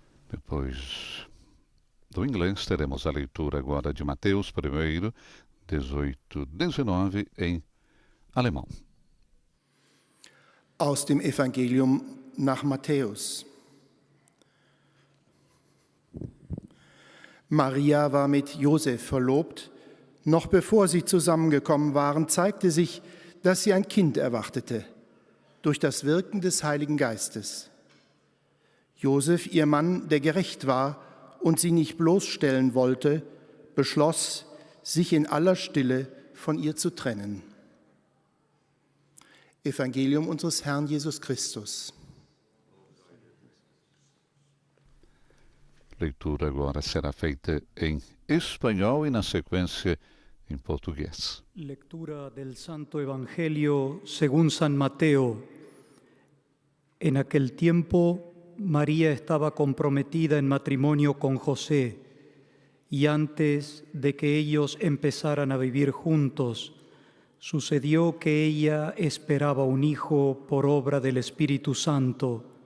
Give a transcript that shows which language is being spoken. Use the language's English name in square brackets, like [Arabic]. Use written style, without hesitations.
[Portuguese] Depois do inglês, teremos a leitura agora de Mateus 1, 18, 19 em alemão. [German] Aus dem Evangelium nach Matthäus. Maria war mit Josef verlobt. Noch bevor sie zusammengekommen waren, zeigte sich, dass sie ein Kind erwartete, durch das Wirken des Heiligen Geistes. Josef, ihr Mann, der gerecht war und sie nicht bloßstellen wollte, beschloss, sich in aller Stille von ihr zu trennen. Evangelium unseres Herrn Jesus Christus. [Portuguese] Leitura agora será feita em espanhol e, na sequência, em português. [Spanish] Lectura del Santo Evangelio según San Mateo. En aquel tiempo, María estaba comprometida en matrimonio con José, y antes de que ellos empezaran a vivir juntos, sucedió que ella esperaba un hijo por obra del Espíritu Santo.